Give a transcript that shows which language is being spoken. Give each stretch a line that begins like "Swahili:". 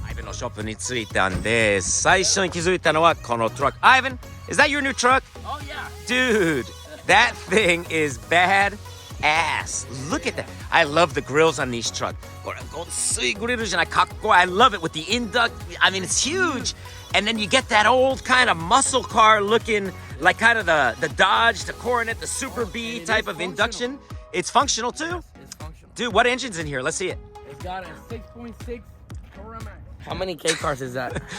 Japanese: Ivan のショップに着いたんで、最初に気づいたのはこのトラック。
English: Ivan, is that your new truck? Oh yeah. Dude, that thing is bad ass. Look at that. I love the grills on these trucks.
Japanese: これごっついグリルじゃない、かっこいい。
English: I love it with the induct. I mean, it's huge. And then you get that old kind of muscle car looking like kind of the Dodge, the Coronet, the Super B type of induction. It's functional too? It's functional. Dude, what engine's in here? Let's see it. It's got a 6.6 Coromax. How many K cars is that?